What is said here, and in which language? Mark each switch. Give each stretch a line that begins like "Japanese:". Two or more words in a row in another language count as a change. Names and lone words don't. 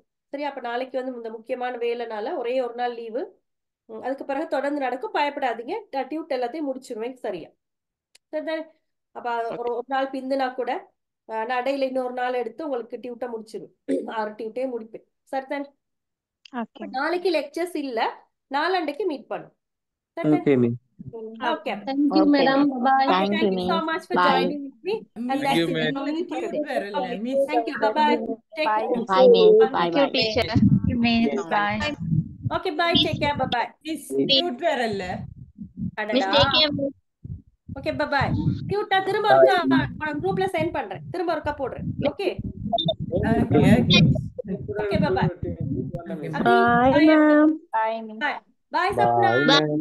Tamil: சரி, அப்ப நாளைக்கு இந்த முக்கியமான வேலைனால ஒரே ஒரு நாள் லீவு, அதுக்கு பிறகு தொடர்ந்து நடக்கும். பயப்படாதீங்க, டியூட் எல்லாத்தையும் முடிச்சிருவேன். சரியா? சரிதானே? அப்ப ஒரு நாள் பிந்துனா கூட நான் இடையில இன்னொரு நாள் எடுத்து உங்களுக்கு டியூட்டை முடிச்சிருவேன். 6 டியூட்டே முடிப்பேன். சரிதானே? நாளைக்கு லெக்சர்ஸ் இல்ல, 4 மீட் பண்ணும்.
English: Okay, ma'am. Okay. Thank you, madam. Bye. Thank you so much for joining with me. And that's it. Thank you. Bye-bye. Take care. Bye, miss. Bye, Thank you, bye. teacher. Thank you, miss. Bye. Okay, bye. Take care. Bye-bye.
Tamil: Mute வரல.
English: Miss, take care. Okay, bye-bye.
Tamil: டியூட்டா திரும்ப ஒருக்கா குரூப்ல சென்ட் பண்றேன், திரும்ப ஒருக்கா போடுறேன்.
English: Okay? Okay, bye-bye. Bye, ma'am. Bye. Bye, Sapna. Bye, ma'am.